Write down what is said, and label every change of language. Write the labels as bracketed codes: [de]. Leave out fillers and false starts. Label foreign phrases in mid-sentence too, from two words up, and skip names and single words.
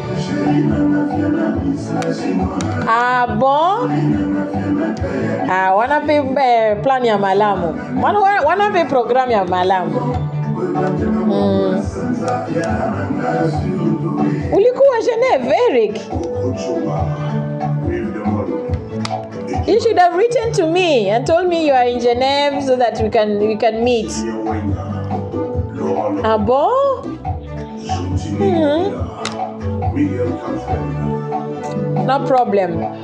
[fr] Ah bon? [ln] Ah, wana pe plan ya malamu. Wana pe program ya malamu. [sw] Ulikuwa Genève, Eric. [en] You should have written to me and told me you are in Genève so that we can meet. [fr] Ah bon? [en] No problem.